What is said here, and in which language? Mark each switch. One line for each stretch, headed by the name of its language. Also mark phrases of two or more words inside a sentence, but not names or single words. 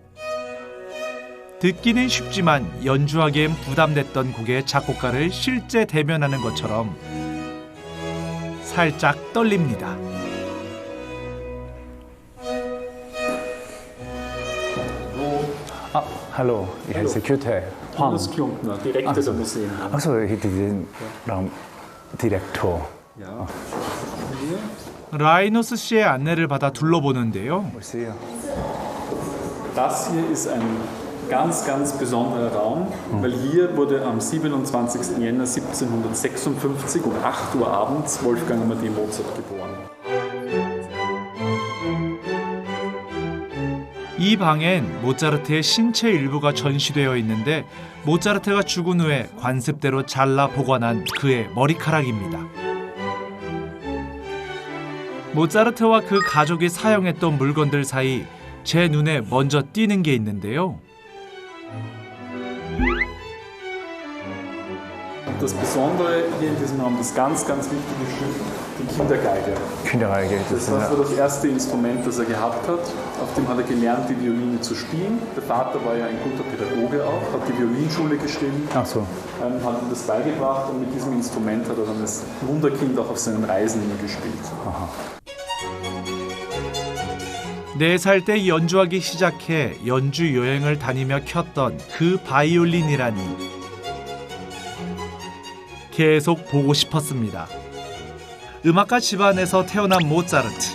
Korean: 듣기는 쉽지만 연주하기엔 부담됐던 곡의 작곡가를 실제 대면하는 것처럼 살짝 떨립니다. 아,
German: hallo, ich heiße Küte. Hannes Klumpner, Direktor der Museen. Achso, ich bin den Raumdirektor. Ja.
Korean: 라이노스 씨의 안내를 받아 둘러보는데요.
German: Das hier ist ein ganz, ganz besonderer Raum, weil hier wurde am 27. Jänner 1756 um 8 Uhr abends Wolfgang Amadeus Mozart geboren.
Korean: 이 방엔 모차르트의 신체 일부가 전시되어 있는데 모차르트가 죽은 후에 관습대로 잘라 보관한 그의 머리카락입니다. 모차르트와 그 가족이 사용했던 물건들 사이 제 눈에 먼저 띄는 게 있는데요.
German: Das Besondere hier in diesem Raum, das ganz, ganz wichtige Stück, die Kindergeige. Kindergeige. Das war das erste Instrument, das er gehabt hat. Auf dem hat er gelernt, die Violine zu spielen. Der Vater war ja ein guter Pädagoge auch, hat die Violinschule geschrieben, Ach so. hat ihm das beigebracht und mit diesem Instrument hat er dann als Wunderkind auch auf seinen Reisen immer gespielt. Aha.
Korean: 4살 때 연주하기 시작해 연주 여행을 다니며 켰던 그 바이올린이라니 계속 보고 싶었습니다. 음악가 집안에서 태어난 모차르트.